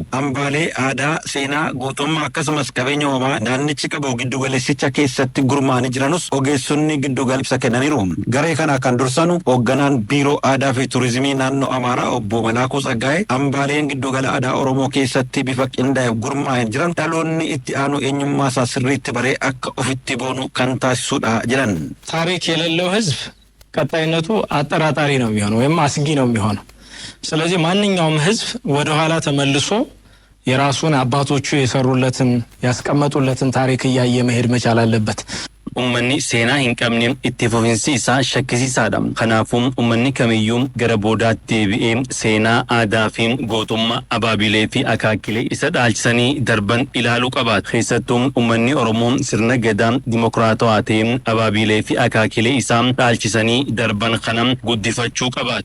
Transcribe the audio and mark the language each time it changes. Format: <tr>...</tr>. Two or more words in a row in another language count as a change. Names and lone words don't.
<om>Hambaalee aadaa, seenaa, gootummaa akkasumas qabeenya uumamaa naannichi qabu giddugaleessicha keessatti gurmaa'anii jiranus ogeessonni giddugala ibsa kennaniiru. Garee kana kan dursanu hoogganaan biiroo aadaa fi turizimii naannoo Amaaraa obbo Malaakuu Tsaggaa'ee hambaaleen giddugala aadaa Oromoo keessatti bifa qindaa'ee gurmaa'anii jiran dhaloonni itti aanu eenyummaa isaa sirriitti baree akka ofitti boonu kan taasisuudha jedhan.</om> <am>ታሪክ የሌለው ህዝብ ቀጣይነቱ አጠራጣሪ ነው የሚሆነው ወይም አስጊ ነው የሚሆነው። ስለዚህ ማንኛውም ህዝብ ወደ ኋላ ተመልሶ የራሱን አባቶቹ የሰሩለትን ያስቀመጡለትን ታሪክ እያየ መሄድ መቻል አለበት።</am> <om>ummanni seenaa hin qabne itti fufinsi isaa shakkisiisaadha. Kanaafuu ummanni kamiyyuu gara boodaatti deebi'ee seenaa aadaa fi gootummaa abaabilee fi akaakilee isa dhaalchisanii darban ilaaluu qabaata. Keessattuu ummanni Oromoo sirna gadaa dimokiraatawaa ta'een abaabilee fi akaakilee isaa dhaalchisanii darban kana guddifachuu qabaata.</om>